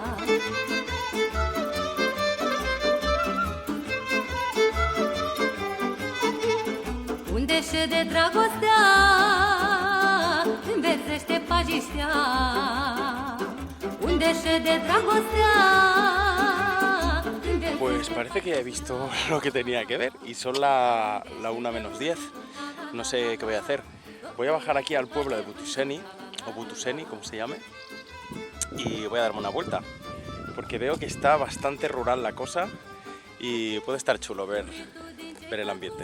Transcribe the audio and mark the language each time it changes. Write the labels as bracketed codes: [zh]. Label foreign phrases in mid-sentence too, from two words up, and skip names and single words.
[ro] Unde șede dragostea, înverzește pajiștea. Unde șede dragostea. [es] Pues parece que he visto lo que tenía que ver y son la 1 menos 10. No sé qué voy a hacer. Voy a bajar aquí al pueblo de Butuseni, o Butuseni, como se llame, y voy a darme una vuelta, porque veo que está bastante rural la cosa y puede estar chulo ver el ambiente.